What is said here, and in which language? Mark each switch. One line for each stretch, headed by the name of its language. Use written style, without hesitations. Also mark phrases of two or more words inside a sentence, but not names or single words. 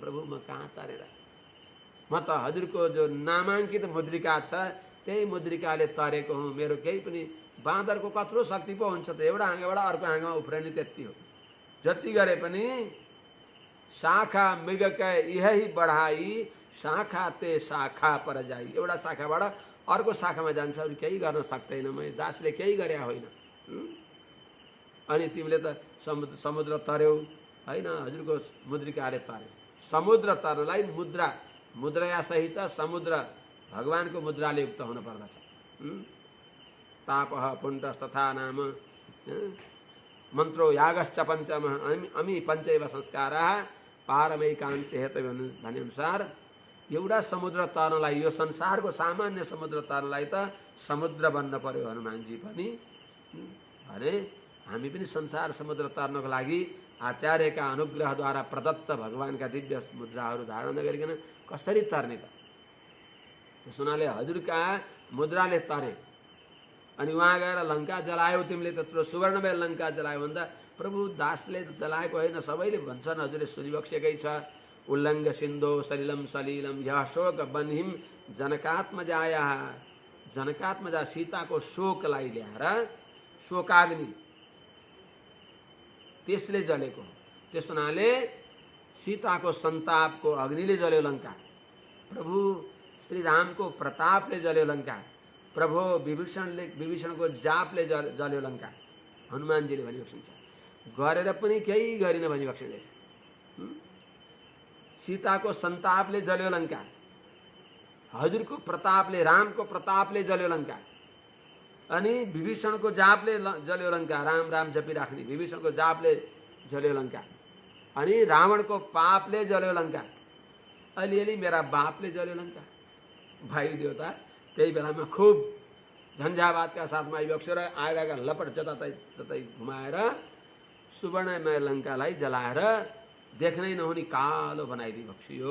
Nepali: प्रभु म कहाँ तरेर, म त हजुरको जो नामाङ्कित मुद्रिका छ त्यही मुद्रिकाले तरेको हुँ। मेरो केही पनि, बाँदरको कत्रो शक्ति पो हुन्छ त, एउटा हाँगाबाट अर्को हाँगामा उफ्रने त्यति हो। जति गरे पनि शाखा मृगका यही बढाई,
Awadhi: शाखा ते शाखा पर जाई।
Nepali: एउटा शाखाबाट अर्को शाखामा जान्छ, अरू केही गर्न सक्दैन। मैले दासले केही गरे होइन। अनि तिमीले त समुद्र तर्यौ होइन, हजुरको मुद्रिकाले तर्यो। समुद्र तर्नलाई मुद्रा सहित समुद्र भगवानको मुद्राले युक्त हुन पर्दछ।
Sanskrit: तापः पुण्डस्तथा नाम मन्त्रो यागश्च पञ्चमः अमी पञ्चैव संस्काराः पारमैकान्ते हेतव्य
Nepali: भने अनुसार एउटा समुद्र तर्नलाई, यो संसारको सामान्य समुद्र तर्नलाई त समुद्र बन्न पर्यो हनुमानजी पनि। अरे हामी पनि संसार समुद्र तर्नको लागि आचार्यका अनुग्रहद्वारा प्रदत्त भगवानका दिव्य मुद्राहरू धारण नगरिकन कसरी तर्ने त? त्यस हुनाले हजुरका मुद्राले तरे। अनि उहाँ गएर लङ्का जलायो, तिमीले त्यत्रो सुवर्णमय लङ्का जलायो भन्दा प्रभु दासले जलाएको होइन, सबैले भन्छन्, हजुरले सुनिबक्सेकै छ।
Sanskrit: उल्लङ्घ सिन्धो सलिलम सलिलम यह शोक बन्हिम जनकात्मजाया।
Nepali: जनकात्मजा सीताको शोकलाई ल्याएर, शोकाग्नि त्यसले जलेको। त्यस हुनाले सीताको सन्तापको अग्निले जल्यो लङ्का, प्रभु श्री रामको प्रतापले जल्यो लङ्का, प्रभु विभीषणको जापले जल्यो लङ्का। हनुमानजीले भनिबक्सिन्छ, गरेर पनि केही गरिन भनिबक्सिँदैछ। सीताको सन्तापले जल्यो लङ्का, हजुरको प्रतापले, रामको प्रतापले जल्यो लङ्का। अनि विभीषणको जापले जल्यो लङ्का, राम राम जपिराख्ने विभीषणको जापले जल्यो लङ्का। अनि रावणको पापले जल्यो लङ्का, अलिअलि मेरा बापले जल्यो लङ्का। भाइ देवता त्यही बेलामा खुब झन्झावातका साथमा आइबक्स्यो र आएका लपट जताततै घुमाएर सुवर्णमय लङ्कालाई जलाएर देख्नै नहुने कालो बनाइदिबक्सियो।